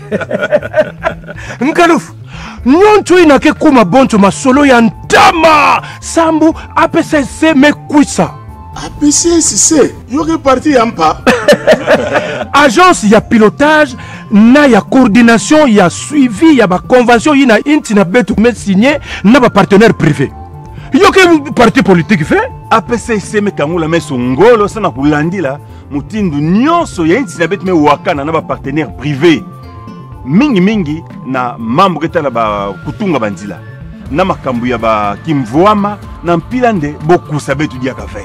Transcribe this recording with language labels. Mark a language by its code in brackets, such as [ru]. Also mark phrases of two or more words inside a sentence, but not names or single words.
[ktu] Nkalufu, nyoncho inake kuma bonto masolo ya ntama. Sambu, APCC mekwisa. APCC, yoke parti ya mpa. Agence ya pilotage, na ya coordination, ya suivi, ya ba convention yina inti na betu me signé na ba [fr] partenaire privé. [ktu] Yoke [fr] parti politique fait [ktu] APCC me kangula me songolo sana kulandila mutindu nyonso ya inti na betu me wakana na ba [fr] partenaire privé. [ktu] Mingi na mambo ketala ba kutunga banzila. Na makambu ya ba kimvuama na mpilande boku sabetu dia kafe.